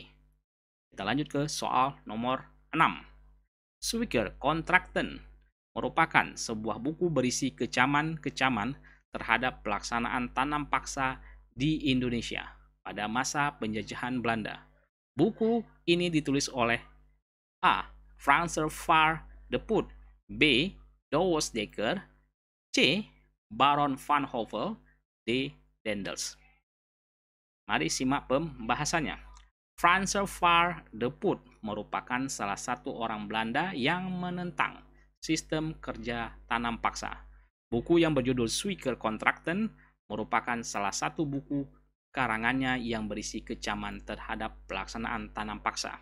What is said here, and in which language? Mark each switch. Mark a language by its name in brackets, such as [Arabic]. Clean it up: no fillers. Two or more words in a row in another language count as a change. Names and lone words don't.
[Indonesian] Kita lanjut ke soal nomor 6. Zwicker Contracten merupakan sebuah buku berisi kecaman-kecaman terhadap pelaksanaan tanam paksa di Indonesia pada masa penjajahan Belanda. Buku ini ditulis oleh A. Francois Van de Putte, B. Douwe Dekker, C. Baron van Hove, D. Daendels. Mari simak pembahasannya. Francois Van de Putte merupakan salah satu orang Belanda yang menentang sistem kerja tanam paksa. Buku yang berjudul Suikercontracten merupakan salah satu buku karangannya yang berisi kecaman terhadap pelaksanaan tanam paksa.